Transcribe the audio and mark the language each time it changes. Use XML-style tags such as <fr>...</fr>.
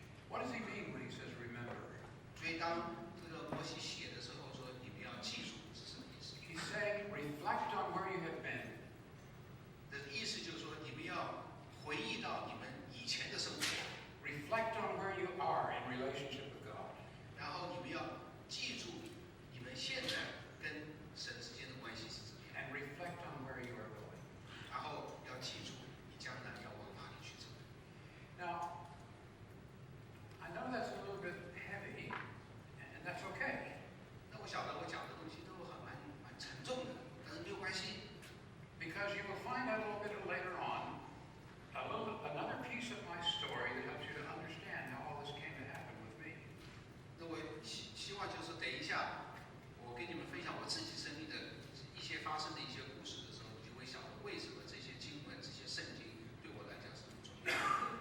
<en>What does he mean when he says remember?</en> <zh>所以当这个摩西写的时候说你们要记住是什么意思？</zh> <en>He's saying reflect on where you have been.</en> <zh>的意思就是说你们要回忆到你们以前的生活。</zh> <en>Reflect on where you are in relationship with God.</en> <zh>然后你们要记住你们现在跟神之间的关系是怎么样，</zh> <en>And reflect on where you are going.</en> <zh>然后要记住你将来要往哪里去走。</zh> <en>Now, I know that's a little bit heavy, and that's okay.</en> <zh>那我晓得我讲的东西都蛮沉重的，但是没有关系，</zh> <en>Because you will find out a little bit later on another piece of my story that helps you to understand how all this came to happen with me.</en> <zh>那我希望就是等一下我跟你们分享我自己生命的一些发生的一些故事的时候，你就会晓得为什么这些经文、这些圣经对我来讲是很重要的。</zh>